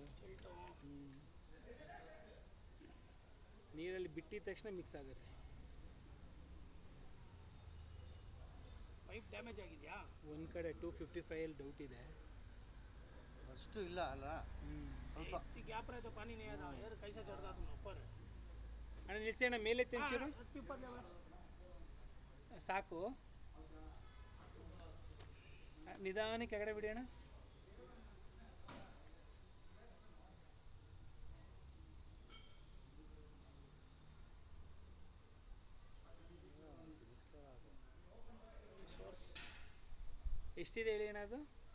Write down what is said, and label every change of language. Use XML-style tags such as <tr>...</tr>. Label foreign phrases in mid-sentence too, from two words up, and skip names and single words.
<kn>ಸಿಲ್ಟು ನೀರಲ್ಲಿ ಬಿಟ್ಟಿದ ತಕ್ಷಣ ಮಿಕ್ಸ್ ಆಗುತ್ತೆ.</kn> <en>pipe damage</en> <kn>ಆಗಿದೆಯಾ? ಒಂದು ಕಡೆ 255 ಡೌಟ್ ಇದೆ. ಅಷ್ಟು ಇಲ್ಲ ಅಲ್ಲ, ಸ್ವಲ್ಪ</kn> <hi>इतनी गैप रहे तो पानी नहीं आता यार, कैसा चढ़ता तुम ऊपर?</hi> <kn>ಅಣ್ಣ ನಿಲ್ಸಿ ಅಣ್ಣ, ಮೇಲೆ ತಿಂಚೂರು</kn> <hi>ऊपर लेवल</hi> <kn>ಸಾಕು. ನಿಧಾನಕ್ಕೆ ಕೆಳಗಡೆ ಬಿಡಿ ಅಣ್ಣ. ಎಷ್ಟಿದೆ ಹೇಳಿ ಅಣ್ಣ ಅದು?</kn>